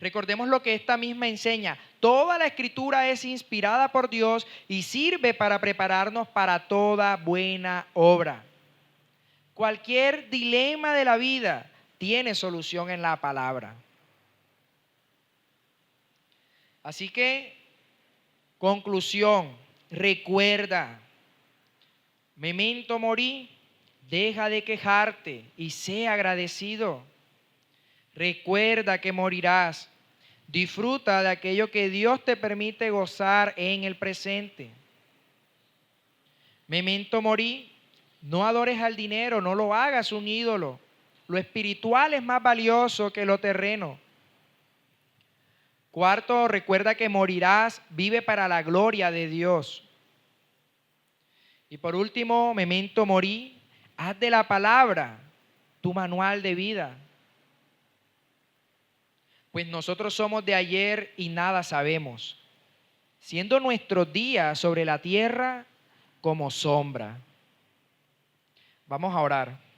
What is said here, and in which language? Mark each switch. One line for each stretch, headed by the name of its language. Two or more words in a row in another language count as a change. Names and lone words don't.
Spanish: Recordemos lo que esta misma enseña. Toda la escritura es inspirada por Dios y sirve para prepararnos para toda buena obra. Cualquier dilema de la vida tiene solución en la palabra. Así que, conclusión, recuerda,
Latin: memento mori,
Spanish: deja de quejarte y sé agradecido. Recuerda que morirás. Disfruta de aquello que Dios te permite gozar en el presente.
Latin: Memento mori,
Spanish: no adores al dinero, no lo hagas un ídolo. Lo espiritual es más valioso que lo terreno. Cuarto, recuerda que morirás, vive para la gloria de Dios. Y por último,
Latin: memento mori,
Spanish: haz de la palabra tu manual de vida. Pues nosotros somos de ayer y nada sabemos, siendo nuestros días sobre la tierra como sombra. Vamos a orar.